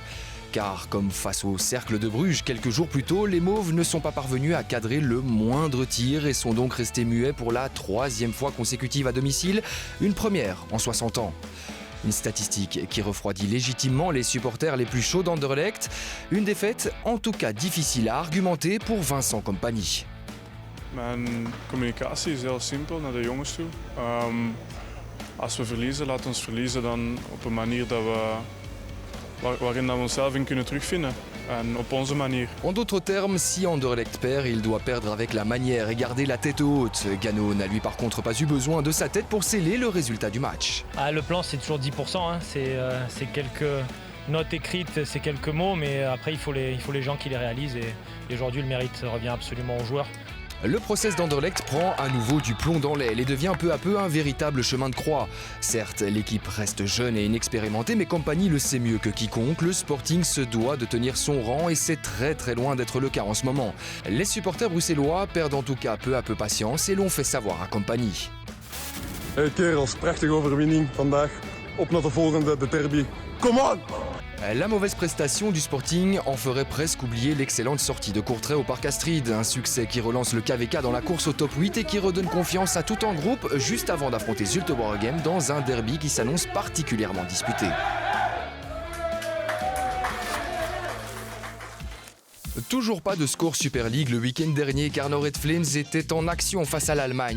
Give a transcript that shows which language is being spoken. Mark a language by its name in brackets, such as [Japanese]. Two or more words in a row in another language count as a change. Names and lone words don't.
[French] Car comme face au Cercle de Bruges quelques jours plus tôt, les Mauves ne sont pas parvenus à cadrer le moindre tir et sont donc restés muets pour la 3e fois consécutive à domicile, une première en 60 ans. Une statistique qui refroidit légitimement les supporters les plus chauds d'Anderlecht, une défaite en tout cas difficile à argumenter pour Vincent Kompany. [Dutch] Mijn communicatie is heel simpel naar de jongens toe. Als we verliezen, laat ons verliezen dan op een manier waarin we onszelf in kunnen terugvinden. En op onze manier. [French] En d'autres termes, si Anderlecht perd, il doit perdre avec la manière et garder la tête haute. Gano n'a lui par contre pas eu besoin de sa tête pour sceller le résultat du match. Le plan c'est toujours 10%, hein. C'est quelques notes écrites, c'est quelques mots, mais après il faut les gens qui les réalisent et aujourd'hui le mérite revient absolument aux joueurs. Le process d'Anderlecht prend à nouveau du plomb dans l'aile et devient peu à peu un véritable chemin de croix. Certes, l'équipe reste jeune et inexpérimentée, mais Kompany le sait mieux que quiconque. Le Sporting se doit de tenir son rang et c'est très loin d'être le cas en ce moment. Les supporters bruxellois perdent en tout cas peu à peu patience et l'ont fait savoir à Kompany. [Dutch] Hey kerels, prachtige overwinning vandaag. Op naar de volgende, de derby. [English] Come on! [French] La mauvaise prestation du Sporting en ferait presque oublier l'excellente sortie de Courtrai au Parc Astrid. Un succès qui relance le KVK dans la course au top 8 et qui redonne confiance à tout en groupe juste avant d'affronter Zulte Waregem dans un derby qui s'annonce particulièrement disputé. Toujours pas de score Super League le week-end dernier car Red Flames était en action face à l'Allemagne.